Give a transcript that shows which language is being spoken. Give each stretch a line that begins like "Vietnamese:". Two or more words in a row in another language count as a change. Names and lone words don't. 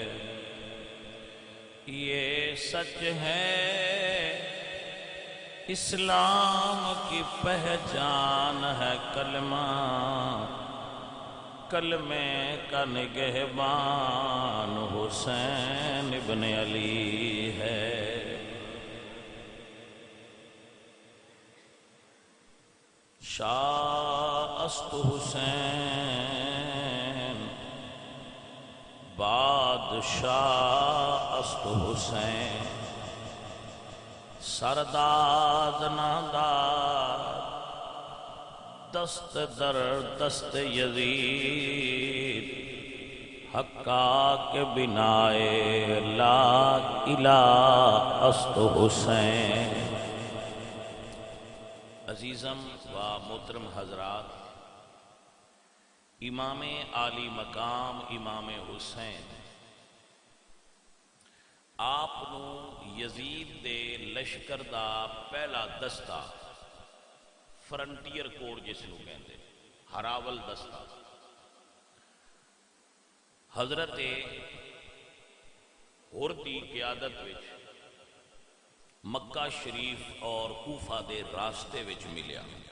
Urdu: یہ سچ ہے اسلام کی پہچان ہے کلمہ کلمے کا نگہبان حسین ابن علی ہے
Persian: شاہ است حسین بادشاہ است حسین سرداد ناداد دست در دست یزید حقا کے بنائے لا الہ است حسین
Urdu: عزیزم و محترم حضرات امام عالی مقام امام حسین
Punjabi: آپ نو یزید دے لشکر دا پہلا دستہ فرنٹیئر کوڑ جس نو کہندے ہراول دستہ حضرت ہور دی قیادت وچ مکہ شریف اور کوفہ دے راستے وچ ملیا